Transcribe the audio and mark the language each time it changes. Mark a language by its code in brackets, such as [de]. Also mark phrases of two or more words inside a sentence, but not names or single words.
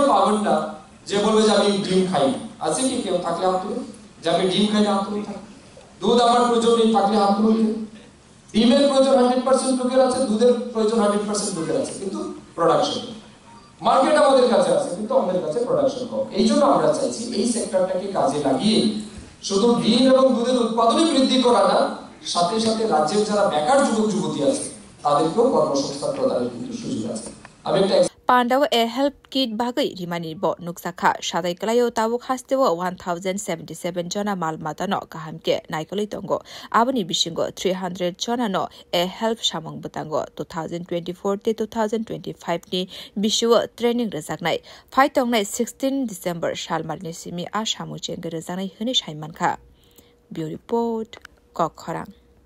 [bn] পাবেন না যে বলবে যে আমি ডিম খাই না আছে কি কেউ থাকলে হাত তুলে যে আমি ডিম খাই না হাত তুলে থাকি দুধ আমার প্রয়োজন নেই থাকলে হাত তুলে ডিমের প্রয়োজন 100% লোকের আছে দুধের প্রয়োজন 100% লোকের আছে কিন্তু [en] production market [bn] আমাদের কাছে আছে কিন্তু আমাদের কাছে প্রোডাকশন কম এইজন্য আমরা চাইছি এই সেক্টরটাকে কাজে লাগিয়ে শুধু ডিম এবং দুধের উৎপাদনই বৃদ্ধি করা না সাথে সাথে রাজ্যের যারা বেকার যুবক যুবতী আছে তাদেরকেও কর্মসংস্থান প্রদানের কিন্তু সুযোগ আছে আমি একটা [trp] Pandawa [en] help kit [trp] bagai rimani bo nuksakha shadai klayo tabuk hastewa 1077 jona malmata no kahamke naikoli tongo abani bishingo 300 jona no help samong butango 2024 te 2025 ni bishiwa training rejaknai phaitongnai 16 December shalmarni simi a samu chengre rejaknai hini saimankha [en] Bureau report [trp] Kokkhorang